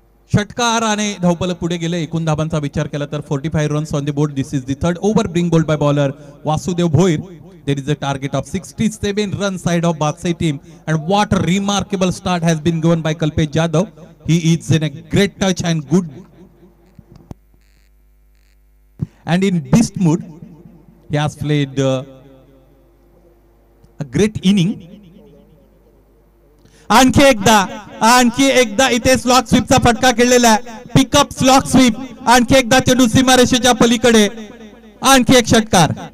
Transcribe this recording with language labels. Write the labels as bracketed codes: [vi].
[mr] षटकाराने धावफलक पुढे गेले. एकूण धाबांचा विचार केला तर 45 [en] Runs on the board. This is the third over being bowled by bowler Vasudev Bhoir. There is a target of 67 runs side of Batsai team, and what a remarkable start has been given by Kalpesh Jadhav. He is in a great touch and good and in beast mood. He has played a great inning. [mr] आणखी एकदा इथे slog स्वीपचा फटका खेळलेला आहे. Pickup slog sweep. आणखी एकदा चेंडू सीमारेषेच्या पलीकडे. आणखी एक षटकार.